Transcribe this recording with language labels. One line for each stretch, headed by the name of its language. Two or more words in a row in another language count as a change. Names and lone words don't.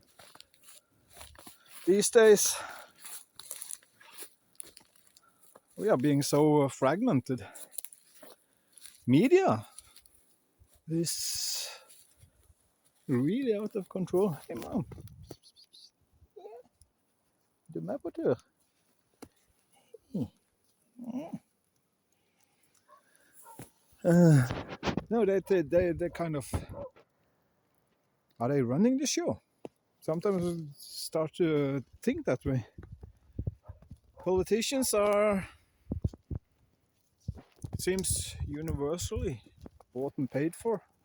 English: These days, we are being so fragmented. Media is really out of control. Hey, Mom.
Norwegian: Du er med på tur.
English: No, they kind of... Are they running the show? Sometimes I start to think that way. Politicians are, it seems, universally bought and paid for.